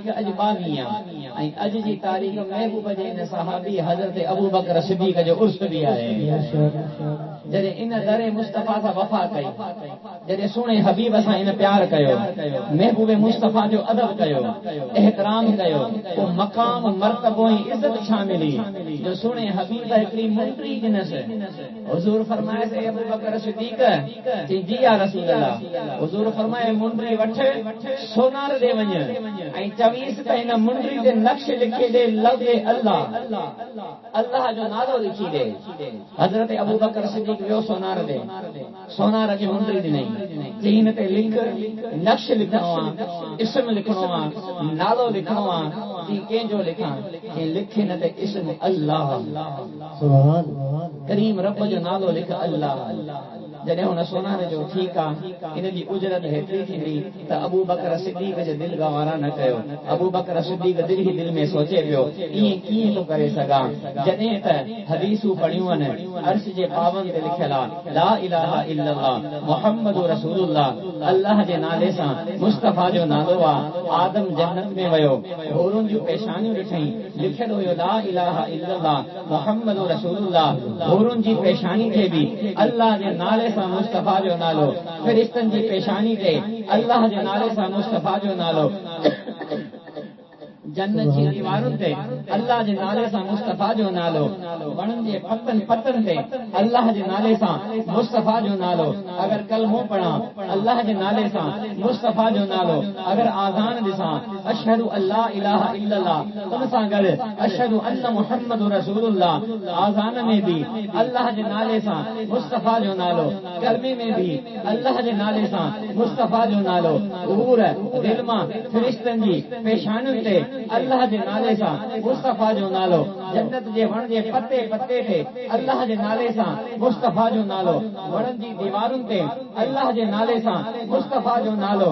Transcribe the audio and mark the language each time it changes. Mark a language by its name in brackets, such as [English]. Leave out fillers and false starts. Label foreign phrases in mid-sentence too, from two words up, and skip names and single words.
[Sindhi] अॼु 22 ऐं अॼु जी तारीख़ महबूब जे इन सहाबी हज़रत अबू बकर सिद्दीक़ जो उर्स बि आहे जॾहिं इन दरे मुस्तफ़ा सां वफ़ा कई जॾहिं सुहिणे हबीब सां इन प्यार कयो महबूब मुस्तफ़ा जो अदब कयो एहतराम कयो पोइ मक़ाम मर्तबो ऐं इज़त छा मिली जो सुहिणे हबीब हिकिड़ी मुंडी ॾिनसि हुज़ूर फरमाए अबू बकर सिद्दीक़ जी [Arabic] يا رسول [Sindhi] अल्लाह हुजूर फरमाए मुंडरी वठ सोनार दे वञ ऐं चवीस त हिन मुंडरी ते नक्श लिखी दे लफ़्ज़ अल्लाह अल्लाह जो नालो लिखी दे। हज़रत अबू बकर सिद्दीक़ वियो सोनार दे सोनार जी मुंडरी ॾिनई चई हिन ते लिख नक्श लिखणो आहे इस्म लिखणो आहे नालो लिखणो आहे जी कंहिंजो लिखां कि लिखे न ते इस्म अल्लाह सुभान करीम रब जो नालो लिख अल्लाह। जॾहिं हुन सोनार जो ठीकु आहे इन जी उजरत हेतिरी थींदी त अबू बकर सिद्दीक़ जे दिलि गवारा न कयो। अबू बकर सिद्दीक़ दिलि ई दिलि में सोचे पियो ईअं कीअं थो करे सघां जॾहिं त हदीसूं पढ़ियूं आहिनि अर्श जे पावन ते लिखियल आहे [Arabic] لا إله إلا الله محمد رسول الله [Sindhi] अल्लाह जे नाले सां मुस्तफ़ा जो नालो आहे। आदम जन्नत में वियो होरुनि जूं पेशानियूं ॾिठई लिखियल हुयो [Arabic] لا إله إلا الله محمد رسول الله [Sindhi] होरुनि जी पेशानी खे बि अल्लाह जे नाले सां मुस्तफ़ा जो नालो फ़रिश्तनि जी पेशानी ते अल्लाह जे नाले सां मुस्तफ़ा जो नालो जन्नत जी दीवारुनि ते अल्लाह जे नाले सां मुस्तफ़ा जो नालो वणनि जे पतनि ते अल्लाह जे नाले सां मुस्तफ़ा जो नालो अगर कलमो पढ़ां अल्लाह जे नाले सां मुस्तफ़ा जो नालो अगर आज़ान ॾिसां [Arabic] أشهد أن لا إله إلا الله [Sindhi] उन सां गॾु [Arabic] أشهد أن محمد رسول الله [Sindhi] आज़ान में भी अल्लाह जे नाले सां मुस्तफ़ा जो नालो कलमे में भी अल्लाह जे नाले सां मुस्तफ़ा जो नालो हूर दिलमा फ़रिश्तनि जी पेशानियुनि ते अल्लाह जे नाले सां मुस्तफ़ा जो नालो जन्नत जे वण जे पते ते अल्लाह जे नाले सां मुस्तफ़ा जो नालो वणनि जी दीवारुनि ते अल्लाह जे नाले सां मुस्तफ़ा जो नालो।